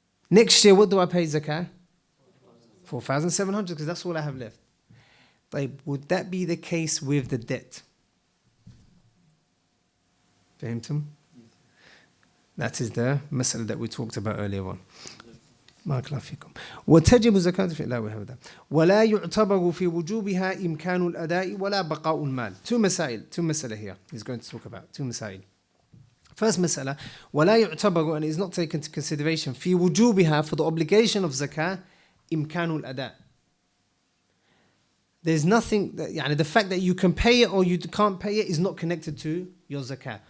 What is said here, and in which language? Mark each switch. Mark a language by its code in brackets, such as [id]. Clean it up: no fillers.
[en] Next year, what do I pay zakah? 4,700, because that's all I have left. طيب, would that be the case with the debt? [ar] فهمتم? [en] That is the مسألة that we talked about earlier on. [ar] بارك الله فيكم. وتجب زكاة في لا وهذا ولا يعتبر في وجوبها إمكان الأداء ولا بقاء المال. [en] Two مسألة here he's going to talk about. Two مسائل. First مسألة [ar] ولا يعتبر, [en] and is not taken into consideration [ar] في وجوبها, [en] for the obligation of zakah, [ar] إمكان الأداء. [en] There's nothing that, يعني, the fact that you can pay it or you can't pay it is not connected to your zakah.